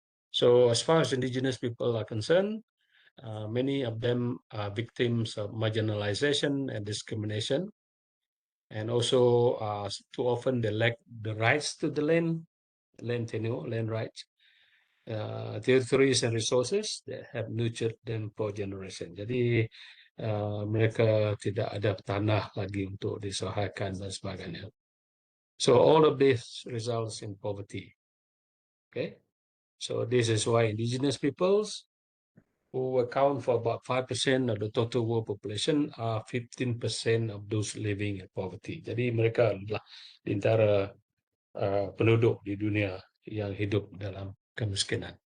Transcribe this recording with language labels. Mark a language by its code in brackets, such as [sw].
[en] So as far as indigenous people are concerned, many of them are victims of marginalization and discrimination, and also too often they lack the rights to the land tenure, land rights, territories and resources that have nurtured them for generation. [ms] Jadi mereka tidak ada tanah lagi untuk diusahakan dan sebagainya. [en] So all of this results in poverty. Okay, so this is why indigenous peoples, who account for about 5% of the total world population, are 15% of those living in poverty. [ms] Jadi mereka adalah di antara penduduk di dunia yang hidup dalam kemiskinan.